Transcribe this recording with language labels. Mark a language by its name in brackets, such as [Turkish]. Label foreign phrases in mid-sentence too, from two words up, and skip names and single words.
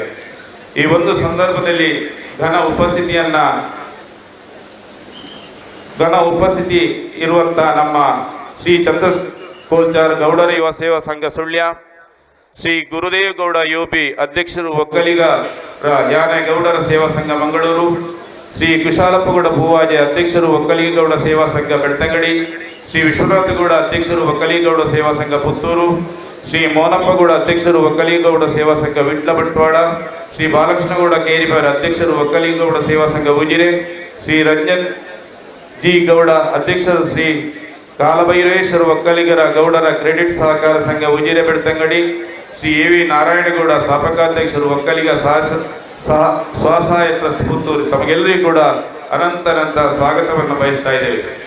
[Kannada] ಈ ಒಂದು ಸಂದರ್ಭದಲ್ಲಿ ಘನ ಉಪಸ್ಥಿತಿ ಇರುವಂತಹ ನಮ್ಮ ಶ್ರೀ ಚಂದ್ರ ಕೋಲ್ಚಾರ್ ಗೌಡರ ಯುವ ಸೇವಾ ಸಂಘ ಸುಳ್ಯ, ಶ್ರೀ ಗುರುದೇವ್ ಗೌಡ ಯೋಬಿ ಅಧ್ಯಕ್ಷರು ಒಕ್ಕಲಿಗರ ಯಾನಗೌಡರ ಸೇವಾ ಸಂಘ ಮಂಗಳೂರು, ಶ್ರೀ ಕುಶಾಲಪ್ಪಗೌಡ ಭೂವಾಜೆ ಅಧ್ಯಕ್ಷರು ಒಕ್ಕಲಿಗೌಡ ಸೇವಾ ಸಂಘ ಬೆಳ್ತಂಗಡಿ, ಶ್ರೀ ವಿಶ್ವನಾಥಗೌಡ ಅಧ್ಯಕ್ಷರು ಒಕ್ಕಲಿಗೌಡ ಸೇವಾ ಸಂಘ ಪುತ್ತೂರು, ಶ್ರೀ ಮೋನಪ್ಪಗೌಡ ಅಧ್ಯಕ್ಷರು ಒಕ್ಕಲಿಗೌಡ ಸೇವಾ ಸಂಘ ವಿಟ್ಲ ಬಂಟ್ವಾಳ, ಶ್ರೀ ಬಾಲಕೃಷ್ಣಗೌಡ ಕೇರಿಬಾರ ಅಧ್ಯಕ್ಷರು ಒಕ್ಕಲಿಗೌಡ ಸೇವಾ ಸಂಘ ಉಜಿರೆ, ಶ್ರೀ ರಂಜನ್ ಜಿ ಗೌಡ ಅಧ್ಯಕ್ಷರು ಶ್ರೀ ಕಾಲಭೈರವೇಶ್ವರ ಒಕ್ಕಲಿಗರ ಗೌಡರ ಕ್ರೆಡಿಟ್ ಸಹಕಾರ ಸಂಘ ಉಜಿರೆ ಬೆಳ್ತಂಗಡಿ, ಶ್ರೀ ಎ ವಿ ನಾರಾಯಣಗೌಡ ಸ್ಥಾಪಕಾಧ್ಯಕ್ಷರು ಒಕ್ಕಲಿಗ ಸ್ವಸಹಾಯ ಟ್ರಸ್ಟ್ ಪುತ್ತೂರು. ತಮಗೆಲ್ಲರಿಗೂ ಕೂಡ ಅನಂತ ಸ್ವಾಗತವನ್ನು ಬಯಸ್ತಾ ಇದ್ದೇವೆ.